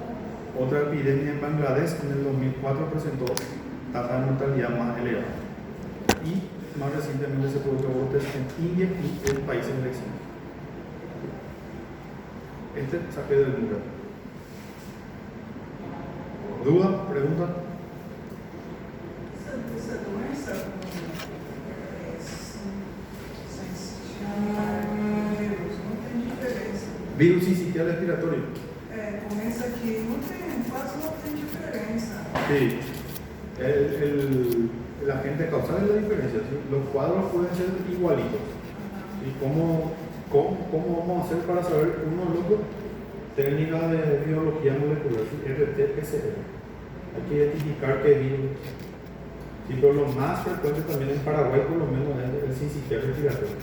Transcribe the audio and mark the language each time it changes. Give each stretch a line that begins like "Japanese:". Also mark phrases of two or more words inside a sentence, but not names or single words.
Spanish: Otra epidemia en Bangladesh en el 2004 presentó tasa de mortalidad más elevada y más recientemente se produjo brotes en India y en países vecinos. Este saqué del muro. ¿Duda? ¿Pregunta?
Portuguese: Essa doença se chama vírus, não tem diferença.
Spanish: Virus sincitial respiratorio.
Portuguese: Começa aqui, quase não tem diferença.
Spanish: Sí. El agente causal es la diferencia. ¿Sí? Los cuadros pueden ser igualitos. ¿Y cómo vamos a hacer para saber uno del otro? Técnica de biología molecular, ¿sí? RT-PCR. Hay que identificar qué virus. Sí, pero lo más frecuente también en Paraguay, por lo menos, es el sincitial respiratorio.